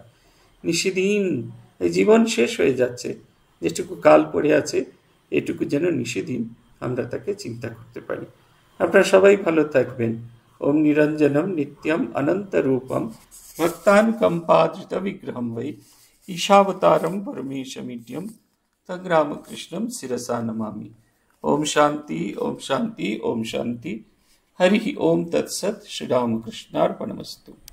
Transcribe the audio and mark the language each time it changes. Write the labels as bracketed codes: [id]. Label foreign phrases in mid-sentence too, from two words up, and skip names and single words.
[bn] নিশিদিন এই জীবন শেষ হয়ে যাচ্ছে, যেটুকু কাল পড়ে আছে এটুকু যেন নিশিদিন আমরা তাকে চিন্তা করতে পারি। আপনারা সবাই ভালো থাকবেন। [sa] ওম নিরঞ্জনম নিত্যম অনন্ত রূপম ভক্তান কম্পাদৃত বিগ্রহম বৈ ঈশাবতারম পরমেশমিড্যম তদ্রামকৃষ্ণম শিরসা নমামি। ओम शांति, ओम शांति, ओम शांति। हरि ओम तत्सत। श्री रामकृष्णार्पणमस्तु।